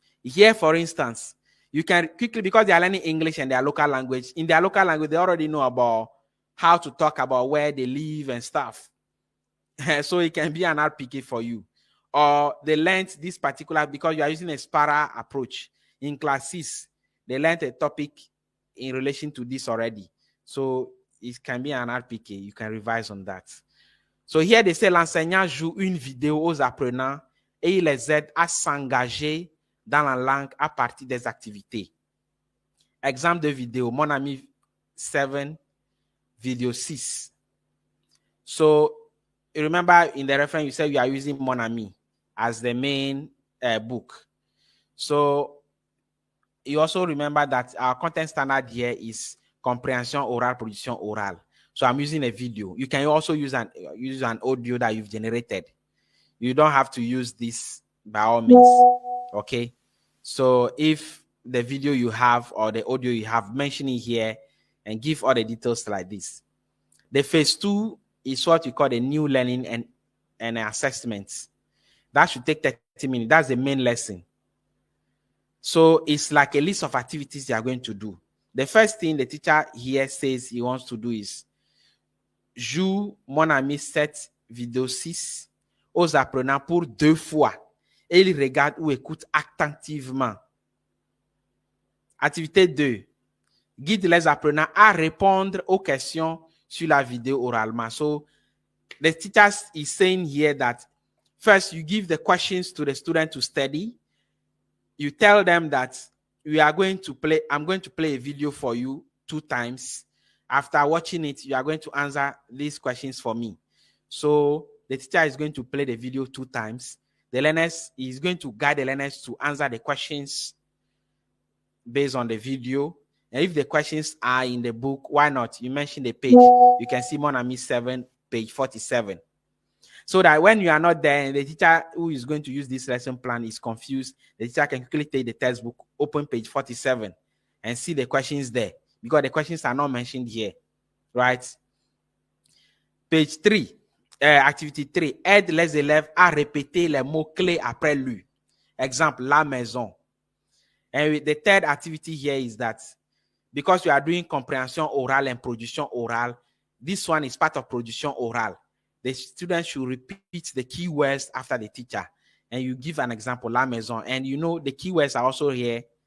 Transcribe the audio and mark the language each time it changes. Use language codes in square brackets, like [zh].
[en] Here, for instance, you can quickly, because they are learning English and their local language, in their local language, they already know about how to talk about where they live and stuff. So it can be an RPK for you. Or they learned this particular, because you are using a SPARA approach. In class 6, they learned a topic in relation to this already. So it can be an RPK. You can revise on that. So here they say [fr] l'enseignant joue une vidéo aux apprenants et il les aide à s'engager dans la langue à partir des activités. Exemple de vidéo, mon ami 7 [en] video 6. So you remember in the reference, you said you are using Mon Ami as the main book. So you also remember that our content standard here is comprehension oral, production oral. So I'm using a video. You can also use an audio that you've generated. You don't have to use this by all means. Okay. So if the video you have or the audio you have, mention it here and give all the details like this. The phase 2 is what we call the new learning and assessments. That should take 30 minutes. That's the main lesson. So it's like a list of activities they are going to do. The first thing the teacher here says he wants to do is [fr] joue Mon Ami 7 vidéo 6 aux apprenants pour 2 fois et ils regardent ou écoutent attentivement. Activité 2. Guide les apprenants à répondre aux questions sur la vidéo oralement. [en] So the teacher is saying here that first you give the questions to the student to study. You tell them that I'm going to play a video for you 2 times. After watching it, you are going to answer these questions for me. So the teacher is going to play the video 2 times. The learners is going to guide the learners to answer the questions based on the video. And if the questions are in the book, why not? You mentioned the page. You can see Mon Ami 7, page 47. So that when you are not there and the teacher who is going to use this lesson plan is confused, the teacher can quickly take the textbook, open page 47 and see the questions there because the questions are not mentioned here, right? Page 3, activity 3, [fr] aide les élèves à répéter les mots-clés après lui. Exemple, la maison. [en] And the third activity here is that because you are doing comprehension oral and production oral, this one is part of production oral. The students should repeat the keywords after the teacher. And you give an example, la maison. And you know the keywords are also here.